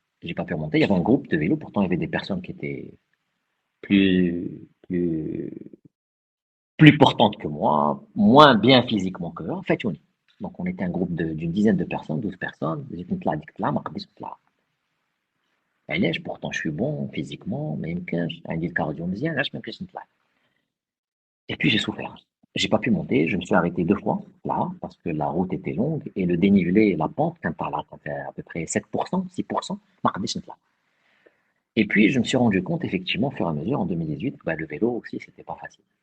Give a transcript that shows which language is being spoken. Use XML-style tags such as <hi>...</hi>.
<fr>J'ai pas pu remonter. Il y avait un groupe de vélo, pourtant il y avait des personnes qui étaient plus, plus, plus portantes que moi, moins bien physiquement que eux. En fait, donc on était un groupe d'une dizaine de personnes, 12 personnes. J'étais là, là,</fr> <ar>ما قدرتش نطلع. علاش</ar> <fr>pourtant je suis bon physiquement</fr> <ar>ما يمكنش عندي الكارديو مزيان علاش ما يمكنش نطلع.</ar> <fr>Et puis j'ai souffert. J'ai pas pu monter, je me suis arrêté 2 fois là parce que la route était longue et le dénivelé, la pente</fr> <ar>كان طالعة</ar> <fr>كانت à peu près 7%, 6%,</fr> <ar>ما قدرتش نطلع.</ar> <fr>Et puis, je me suis rendu compte, effectivement, au fur et à mesure, en 2018, bah, le vélo aussi, c'était pas facile.</fr>